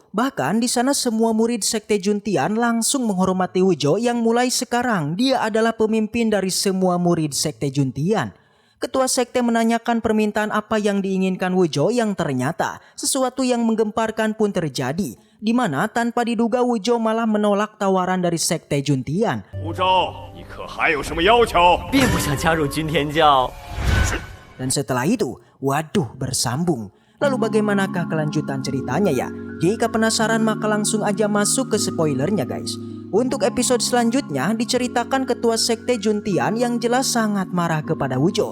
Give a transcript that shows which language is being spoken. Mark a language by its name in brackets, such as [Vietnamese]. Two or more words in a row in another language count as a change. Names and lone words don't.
[Indonesian] Bahkan di sana semua murid Sekte Juntian langsung menghormati Wujo yang mulai sekarang dia adalah pemimpin dari semua murid Sekte Juntian. Ketua Sekte menanyakan permintaan apa yang diinginkan Wujo yang ternyata sesuatu yang menggemparkan pun terjadi. Di mana tanpa diduga Wujo malah menolak tawaran dari Sekte Juntian. [Chinese] 并不想加入军天教。 [Indonesian] Dan setelah itu, waduh bersambung. Lalu bagaimanakah kelanjutan ceritanya ya? Jika penasaran maka langsung aja masuk ke spoilernya guys. Untuk episode selanjutnya diceritakan Ketua Sekte Juntian yang jelas sangat marah kepada Wujo.